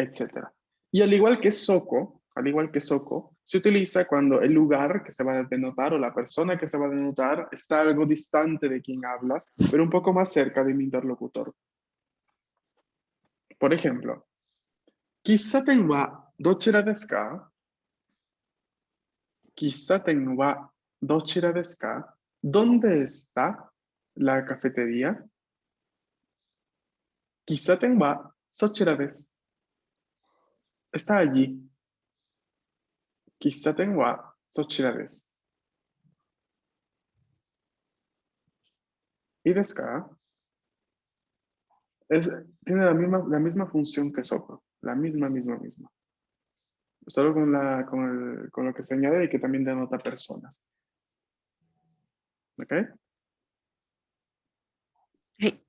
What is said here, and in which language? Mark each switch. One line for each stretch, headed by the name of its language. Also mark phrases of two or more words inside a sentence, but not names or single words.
Spanish: Y al igual que soko, se utiliza cuando el lugar que se va a denotar o la persona que se va a denotar está algo distante de quien habla, pero un poco más cerca de mi interlocutor. Por ejemplo,
Japanese: 喫茶店はどちらですか? 喫茶店はどちらですか?
Spanish: ¿Dónde está la cafetería?
Japanese: 喫茶店はそちらです.
Spanish: Está allí.
Japanese: 喫茶店はそちらです. ¿Y ですか?
Spanish: Tiene la misma función que soko. La misma. Solo con lo que se añade y que también denota personas. ¿Ok? Sí.